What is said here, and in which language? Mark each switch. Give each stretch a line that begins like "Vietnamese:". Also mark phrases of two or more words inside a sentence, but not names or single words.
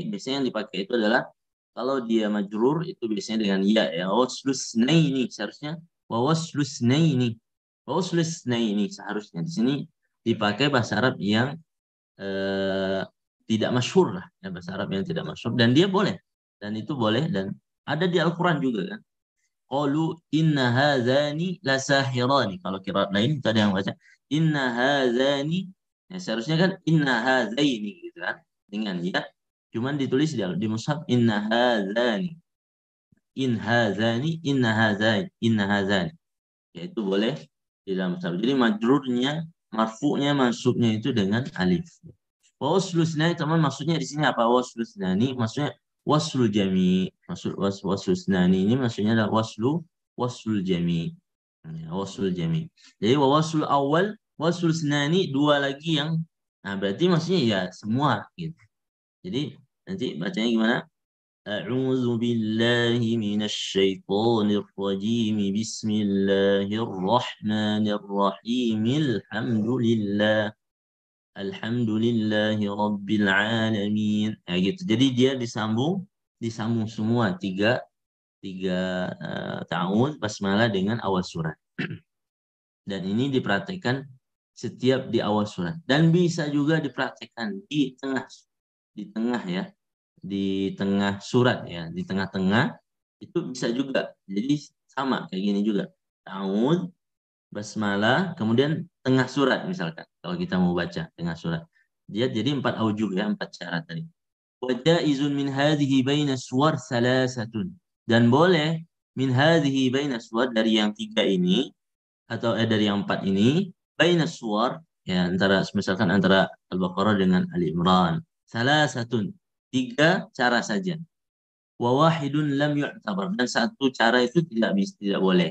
Indonesian: Biasanya yang dipakai itu adalah kalau dia majrur itu biasanya dengan ya waslusnaini seharusnya wawaslusnaini wawaslusnaini seharusnya di sini dipakai bahasa Arab yang tidak masyhur lah, ya, bahasa Arab yang tidak masyhur dan dia boleh dan itu boleh dan ada di Al-Quran juga kan.
Arabic: قالوا إن هذان لساحران.
Indonesian: Kalau qiraat lain itu ada yang baca
Arabic: إن هذان.
Indonesian: Ya, seharusnya kan
Arabic: إن هذين
Indonesian: gitu kan. Dengan ya. Cuman ditulis di mushaf
Arabic: إن هذان. إن هذان إن هذان إن هذان.
Indonesian: Ya itu boleh di dalam mushaf. Jadi majrurnya, marfu'nya, mansubnya itu dengan alif. Waslusnani teman maksudnya di sini apa? Waslusnani maksudnya
Arabic: وصل الجميع.
Indonesian: Maksud waslusnani ini maksudnya adalah
Arabic: وصل الجميع.
Indonesian: Ya,
Arabic: وصل الجميع.
Indonesian: Jadi waslul awal, waslul senani dua lagi yang nah berarti maksudnya ya semua gitu. Jadi nanti bacanya gimana?
Arabic: أعوذ بالله من الشيطان الرجيم. بسم الله الرحمن الرحيم. الحمد لله. الحمد لله رب العالمين.
Indonesian: Ya, gitu. Jadi dia disambung semua tiga ta'awudz basmalah dengan awal surat. Dan ini dipraktekkan setiap di awal surat. Dan bisa juga dipraktekkan di tengah ya, di tengah surat ya, di tengah-tengah itu bisa juga. Jadi sama kayak gini juga. Ta'awudz basmalah, kemudian tengah surat misalkan. Kalau kita mau baca tengah surat. Dia jadi 4 aujuh ya, 4 cara tadi.
Arabic: وجائز من هذه بين السور ثلاثة.
Indonesian: Dan boleh
Arabic: من هذه بين السور
Indonesian: dari yang 3 ini atau dari yang 4 ini
Arabic: بين السور
Indonesian: ya antara misalkan antara Al-Baqarah dengan Ali Imran. Salasatun. 3 cara saja.
Arabic: وواحد لم يعتبر
Indonesian: dan satu cara itu tidak boleh.